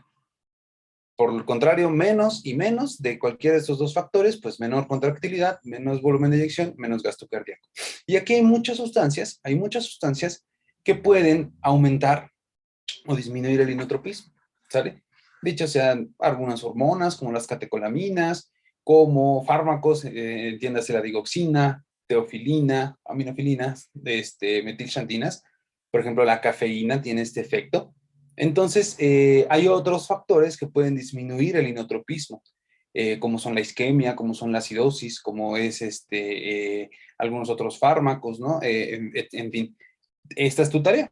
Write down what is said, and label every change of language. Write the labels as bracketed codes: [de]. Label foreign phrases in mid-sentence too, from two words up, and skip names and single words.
[es] Por el contrario, menos y menos de cualquiera de estos dos factores, pues menor contractilidad, menos volumen de eyección, menos gasto cardíaco. Y aquí hay muchas sustancias que pueden aumentar o disminuir el inotropismo, ¿sale? Dicho sean algunas hormonas como las catecolaminas, como fármacos, entiéndase la digoxina, teofilina, aminofilinas, metilxantinas. Por ejemplo, la cafeína tiene este efecto. Entonces, hay otros factores que pueden disminuir el inotropismo, como son la isquemia, como son la acidosis, como es algunos otros fármacos, ¿no? En fin, esta es tu tarea.